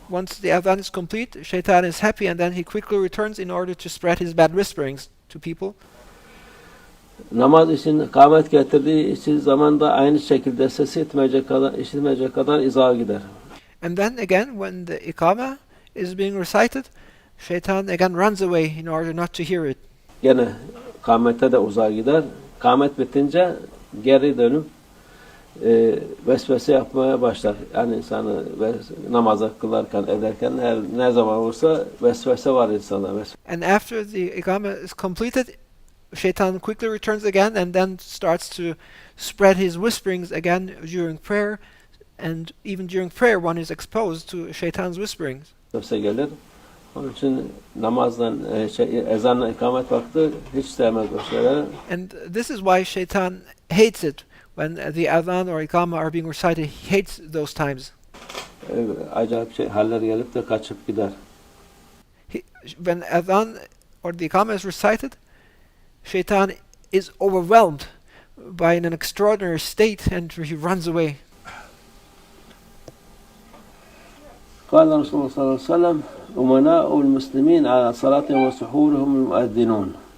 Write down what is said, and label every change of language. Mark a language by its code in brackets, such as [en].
[en] Once the adhan is complete, Shaitan is happy and then he quickly returns in order to spread his bad whisperings to people. [tr] Namaz için kâmet getirdiği için zamanda aynı şekilde sesi işitmeyecek kadar izağa gider. [en] And then again, when the iqamah is being recited, Shaitan again runs away in order not to hear it. [tr] Gene kâmete de uzağa gider. Kâmet bitince geri dönüp vesvese yapmaya başlar. Yani insanı namaz kılarken, ederken ne zaman olursa vesvese var insanda. [en] And after the iqamah is completed, Shaitan quickly returns again and then starts to spread his whisperings again during prayer. And even during prayer, one is exposed to Shaitan's whisperings. [tr] Vesvese gelir. Onun için namazdan, ezanla ikamet vakti hiç sevmez o şeyleri. [en] And this is why Shaitan hates it when the adhan or iqamah are being recited. He hates those times. [tr] Acayip haller gelip de kaçıp gider. [en] When adhan or the iqamah is recited, Shaitan is overwhelmed by an extraordinary state and he runs away. [ar] قال رسول الله صلى الله عليه وسلم أمناء المسلمين على صلاتهم وسحورهم المؤذنون.